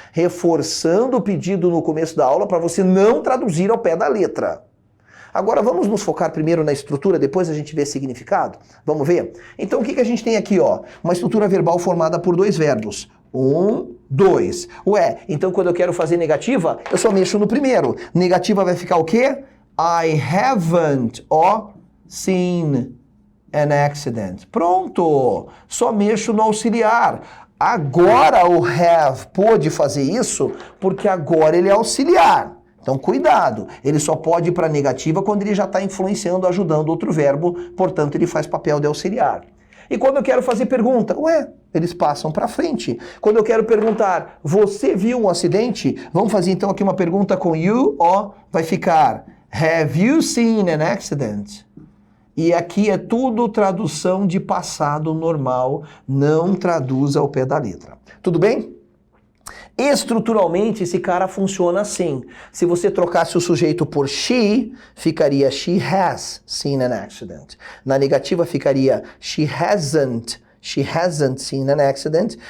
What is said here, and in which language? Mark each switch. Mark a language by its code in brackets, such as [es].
[pt] Reforçando o pedido no começo da aula para você não traduzir ao pé da letra. Agora vamos nos focar primeiro na estrutura, depois a gente vê significado? Vamos ver? Então o que a gente tem aqui, ó? Uma estrutura verbal formada por dois verbos. 1, 2. Ué, então quando eu quero fazer negativa, eu só mexo no primeiro. Negativa vai ficar o quê? [en] I haven't, ó, seen an accident. [pt] Pronto! Só mexo no auxiliar. Agora o have pôde fazer isso porque agora ele é auxiliar. Então cuidado, ele só pode ir para negativa quando ele já está influenciando, ajudando outro verbo, portanto ele faz papel de auxiliar. E quando eu quero fazer pergunta, ué, eles passam para frente. Quando eu quero perguntar, você viu um acidente? Vamos fazer então aqui uma pergunta com you, ó, vai ficar, [en] have you seen an accident? [pt] E aqui é tudo tradução de passado normal, não traduz ao pé da letra. Tudo bem? Estruturalmente, esse cara funciona assim. Se você trocasse o sujeito por she, ficaria [en] she has seen an accident. [pt] Na negativa ficaria [en] she hasn't seen an accident.